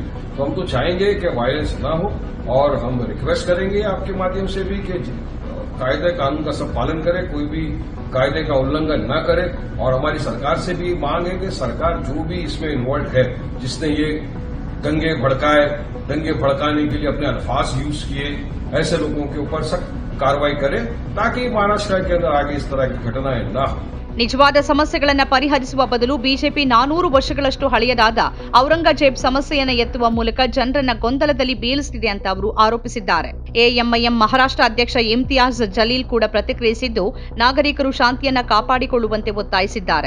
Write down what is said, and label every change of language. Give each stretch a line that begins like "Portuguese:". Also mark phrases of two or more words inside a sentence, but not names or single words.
Hindi: तो हम तो चाहेंगे कि वायलेंस ना हो और हम रिक्वेस्ट करेंगे आपके माध्यम से भी कि कायदे कानून का सब पालन करें, कोई भी कायदे का उल्लंघन न करे. और हमारी सरकार से भी मांग है कि सरकार जो भी इसमें इन्वॉल्व है, जिसने ये दंगे भड़काने के लिए अपने अल्फाज यूज किए, ऐसे लोगों के ऊपर सख्त कार्रवाई करे ताकि महाराष्ट्र के अंदर आगे इस तरह की घटनाएं न हो.
Kannada: ನಿಜವಾದ ಸಮಸ್ಯೆಗಳನ್ನು ಪರಿಹರಿಸುವ ಬದಲು ಬಿಜೆಪಿ 400 ವರ್ಷಗಳಷ್ಟು ಹಳೆಯದಾದ ಔರಂಗಜೇಬ್ ಸಮಸ್ಯೆಯನ್ನು ಎತ್ತುವ ಮೂಲಕ ಜನರನ್ನ ಗೊಂದಲದಲ್ಲಿ ಬೀಳಿಸುತ್ತಿದೆ ಅಂತ ಅವರು ಆರೋಪಿಸಿದ್ದಾರೆ. ಎಎಂಐಎಂ ಮಹಾರಾಷ್ಟ್ರ ಅಧ್ಯಕ್ಷ ಇಮ್ತಿಯಾಜ್ ಜಲೀಲ್ ಕೂಡ ಪ್ರತಿಕ್ರಿಯಿಸಿದ್ದು, ನಾಗರಿಕರು ಶಾಂತಿಯನ್ನ ಕಾಪಾಡಿಕೊಳ್ಳುವಂತೆ ಒತ್ತಾಯಿಸಿದ್ದಾರೆ.